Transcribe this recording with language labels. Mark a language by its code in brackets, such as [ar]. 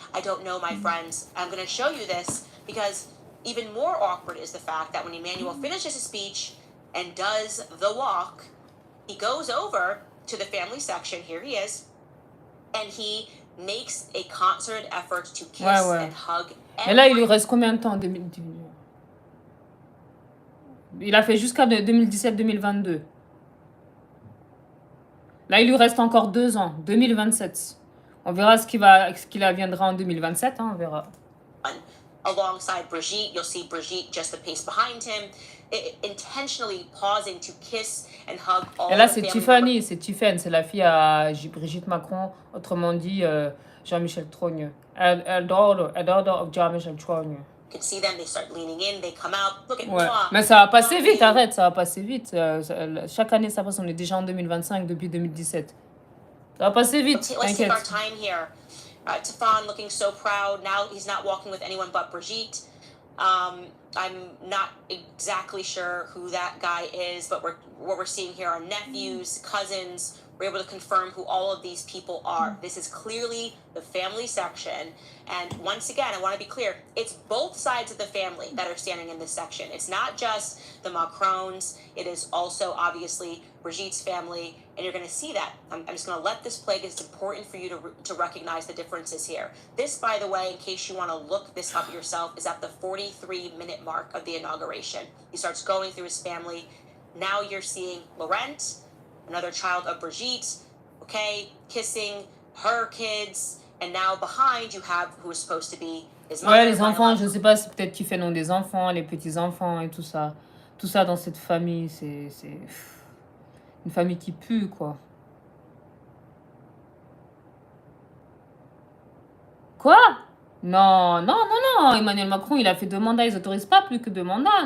[en] I don't know, my friends. I'm going to show you this because even more awkward is the fact that when Emmanuel finishes his speech and does the walk, he goes over to the family section. Here he is. And he makes a concerted effort to kiss and hug. [fr] Et là, il lui reste combien de temps? Il a fait jusqu'à 2017-2022. Là, il lui reste encore 2 ans, 2027. On verra ce qu'il adviendra en 2027, hein, on verra. [en] Alongside Brigitte, you'll see Brigitte just a pace behind him, intentionally pausing to kiss and hug all. [fr] Et là, c'est Tiffany, c'est la fille à Brigitte Macron, autrement dit Jean-Michel Trogneux. [en] A daughter of Jean-Michel Trogneux. You can see them, they start leaning in, they come out. Look at [fr] Mais ça va passer vite, arrête, ça va passer vite. Chaque année, ça passe, on est déjà en 2025 depuis 2017. Ça va passer vite, [en] Let's take our time here. Tefan looking so proud. Now he's not walking with anyone but Brigitte. I'm not exactly sure who that guy is, but what we're seeing here are nephews, cousins. We're able to confirm who all of these people are. This is clearly the family section. And once again, I want to be clear, it's both sides of the family that are standing in this section. It's not just the Macrons. It is also, obviously, Brigitte's family. And you're going to see that. I'm just going to let this play because it's important for you to recognize the differences here. This, by the way, in case you want to look this up yourself, is at the 43-minute mark of the inauguration. He starts going through his family. Now you're seeing Laurent, another child of Brigitte, okay, kissing her kids, and now behind you have who is supposed to be his mother. [fr] Ouais, les enfants, je sais pas, c'est peut-être qu'il fait nom des enfants, les petits-enfants et tout ça. Tout ça dans cette famille, c'est une famille qui pue, quoi. Quoi? Non, Emmanuel Macron, il a fait 2 mandats, ils n'autorisent pas plus que 2 mandats.